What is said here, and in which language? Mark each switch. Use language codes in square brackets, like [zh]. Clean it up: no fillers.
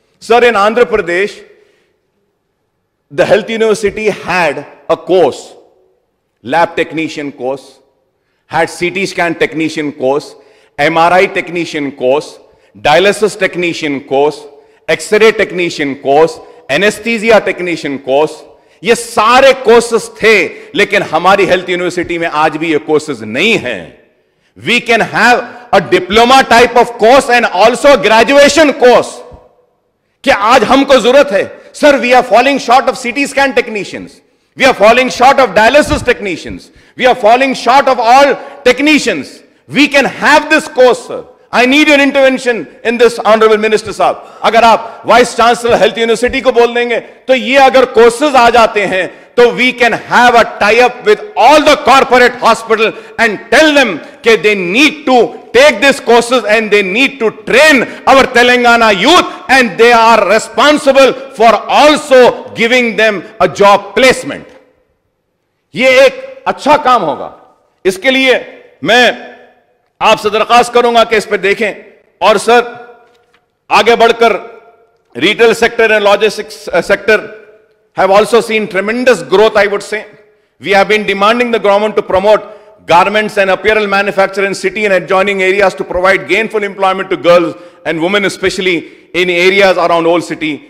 [en] Sir, in Andhra Pradesh, the Health University had a course, lab technician course, had CT scan technician course, MRI technician course, dialysis technician course, X-ray technician course, anesthesia technician course. [ur] یہ سارے courses تھے, لیکن ہماری health university میں آج بھی یہ courses نہیں ہیں. [en] We can have a diploma type of course and also graduation course. [ur] کہ آج ہم کو ضرورت ہے. [en] Sir, we are falling short of C T scan technicians, we are falling short of dialysis technicians, we are falling short of all technicians. We can have this courses. Sir, I need your intervention in this honourable minister صاحب. [ur] اگر آپ vice chancellor health university کو بول دیں گے تو یہ اگر کورسز آ جاتے ہیں تو [en] We can have a tie up with all the corporate hospital and tell them کہ they need to take these courses and they need to train our Telangana youth, and they are responsible for also giving them a job placement. [ur] یہ ایک اچھا کام ہوگا. اس کے لیے میں آپ سے درخواست کروں گا کہ اس پہ دیکھیں. اور سر, آگے بڑھ کر [en] Retail sector and logistics sector have also seen tremendous growth, I would say. We have been demanding the government to promote garments and apparel manufacture in city and adjoining areas to provide gainful employment to girls and women, especially in areas around old city.